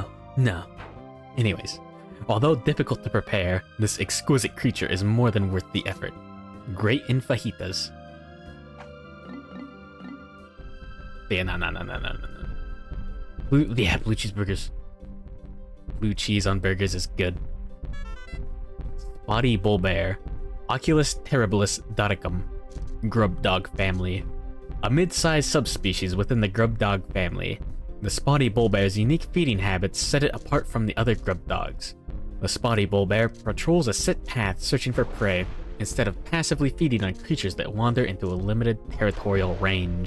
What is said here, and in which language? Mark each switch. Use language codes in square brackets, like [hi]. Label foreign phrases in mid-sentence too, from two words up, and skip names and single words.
[en] Anyways, although difficult to prepare, this exquisite creature is more than worth the effort. Great in fajitas. Yeah, no. Blue cheese burgers. Blue cheese on burgers is good. Spotty Bulbear. Oculus terribilis dodicum. Grub Dog Family. A mid-sized subspecies within the Grub Dog Family. The Spotty Bulbear's unique feeding habits set it apart from the other grub dogs. The Spotty Bulbear patrols a set path searching for prey, instead of passively feeding on creatures that wander into a limited territorial range.